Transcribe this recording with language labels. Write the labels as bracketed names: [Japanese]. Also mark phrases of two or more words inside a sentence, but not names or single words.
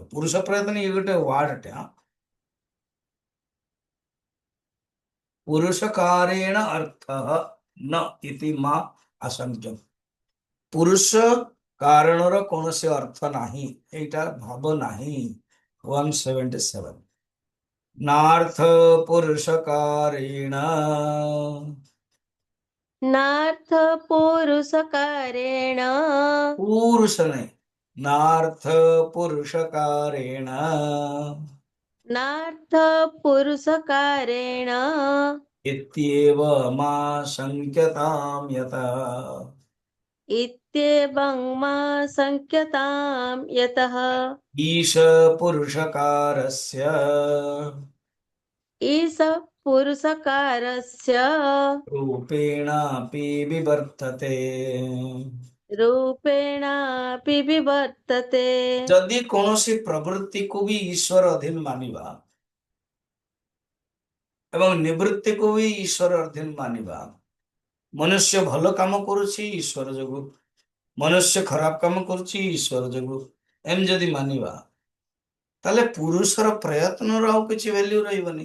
[Odia] ପୁରୁଷ ପ୍ରୟତ୍ନ ଇଏ ଗୋଟେ ୱାର୍ଡଟେ, [Sanskrit] ପୁରୁଷକାରେଣ ଅର୍ଥ ନ ଇତି ମା ଆଶଙ୍କ୍ୟ। [Odia] ପୁରୁଷ କାରଣର କୌଣସି ଅର୍ଥ ନାହିଁ, ଏଇଟା ଭାବ ନାହିଁ। [Sanskrit] 177 ନାର୍ଥ ପୁରୁଷକାରେଣ, नार्थ पुरुषकारेण, [Hindi] पुरुष नहीं, [Sanskrit] नार्थ पुरुषकारेण नार्थ पुरुषकारेण इत्येव मा शङ्क्यतां यतः। इत्येवं मा शङ्क्यतां यतः। ईश पुरुषकारस्य ईश पुरुषकारस्य रूपेणापि विवर्तते। रूपेणापि विवर्तते। [Odia] ଯଦି କୌଣସି ପ୍ରବୃତ୍ତିକୁ ବି ଈଶ୍ୱର ଅଧୀନ ମାନିବା ଏବଂ ନିବୃତ୍ତିକୁ ବି ଈଶ୍ୱର ଅଧୀନ ମାନିବା, ମନୁଷ୍ୟ ଭଲ କାମ କରୁଛି ଈଶ୍ୱର ଯୋଗୁଁ, ମନୁଷ୍ୟ ଖରାପ କାମ କରୁଛି ଈଶ୍ୱର ଯୋଗୁଁ, ଏମିତି ଯଦି ମାନିବା, ତାହେଲେ ପୁରୁଷର ପ୍ରୟତ୍ନର ଆଉ କିଛି ଭ୍ୟାଲ୍ୟୁ ରହିବନି।